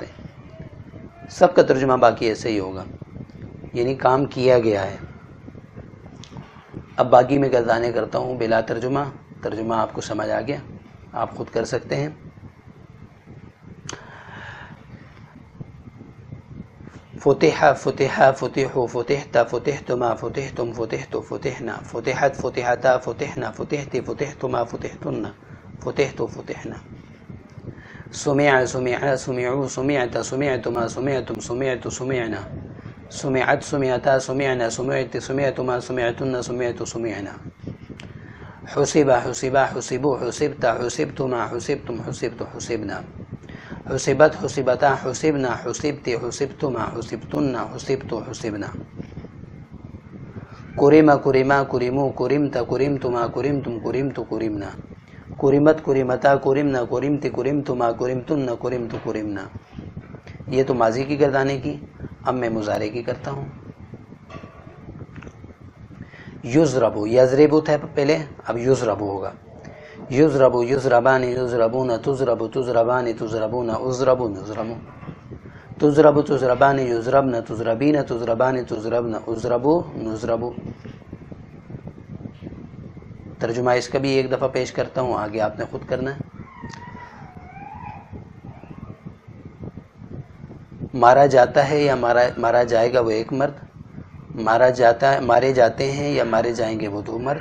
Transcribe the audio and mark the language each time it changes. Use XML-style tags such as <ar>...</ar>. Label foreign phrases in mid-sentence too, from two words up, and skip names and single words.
<ur>سب کا ترجمہ باقی ایسے ہی ہوگا، یعنی کام کیا گیا ہے. اب باقی میں گردانے کرتا ہوں بلا ترجمہ. ترجمہ آپ کو سمجھ آ گیا، آپ خود کر سکتے ہیں.</ur> <ar>فتح، فتح، فتحوا، فتحت، فتحتما، فتحتم، فتحت، فتحنا، فتحت، فتحتا، فتحنا، فتحت، فتحتما، فتحتن، فتحت، فتحنا. سمع، سمع، سمعوا، سمعت، سمعتما، سمعتم، سمعت، سمعنا. سمعت، سمعتا، سمعنا، سمعت، سمعتما، سمعتن، سمعت، سمعنا. حسبا حسبا حسبو حسبت حسبتما حسبتم حسبت حسبنا حسبت حسبتا حسبنا حسبت حسبتما حسبتن حسبت حسبنا کرما کرما کرمو کرمت کرمتما کرمتم کرمت کرمنا کرمت کرمتا کرمنا کرمت کرمتما کرمتن کرمت کرمنا.</ar> <ur>یہ تو ماضی کی گردانے کی. اب میں مضارع کی کرتا ہوں.</ur> <ar>یضربو یضربو</ar> <ur>تھا پہلے، اب یضربو ہوگا.</ur> <ar>یضربو یضربان یضربون تضربو تضربان تضربون اضربو نضربو تضربو تضربان یضربن تضربین تضربان تضربن اضربو نضربو.</ar> <ur>ترجمہ اس کا بھی ایک دفعہ پیش کرتا ہوں، آگے آپ نے خود کرنا ہے. مارا جاتا ہے یا مارا جائے گا وہ ایک مرد. مارا جاتا ہے، مارے جاتے ہیں یا مارے جائیں گے وہ دو مرد.</ur>